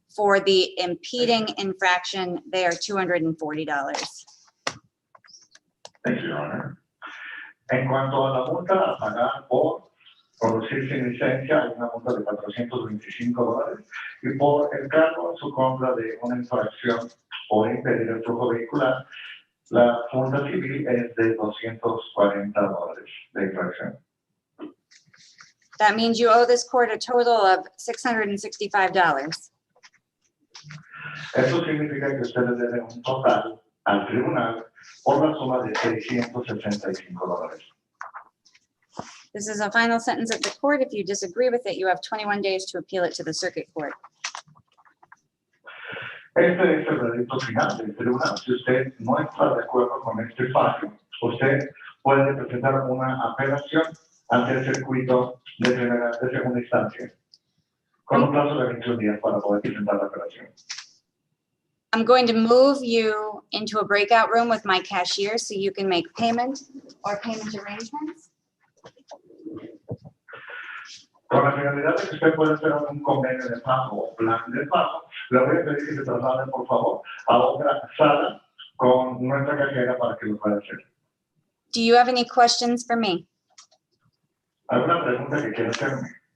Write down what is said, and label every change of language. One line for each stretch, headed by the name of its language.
English: For the impeding infraction, they are $240. Thank you, Your Honor.
Spanish: En cuanto a la multa a pagar por conducir sin licencia, hay una multa de $425 y por el cargo en su contra de una infracción por impedir el flujo vehicular, la multa civil es de $240 de infracción.
English: That means you owe this court a total of $665.
Spanish: Eso significa que usted le debe un total al tribunal por la suma de $665.
English: This is a final sentence of the court. If you disagree with it, you have 21 days to appeal it to the circuit court.
Spanish: Este es el veredicto final del tribunal. Si usted no está de acuerdo con este fallo, usted puede presentar una apelación ante el circuito de segunda instancia, con un plazo de 21 días para poder presentar la apelación.
English: I'm going to move you into a breakout room with my cashier so you can make payment or payment arrangements.
Spanish: Con la finalidad de que usted pueda hacer un convenio de pago o plan de pago, le voy a pedir que se traslade, por favor, a otra sala con nuestra cajera para que lo pueda hacer.
English: Do you have any questions for me?
Spanish: ¿Alguna pregunta que quiera hacerme?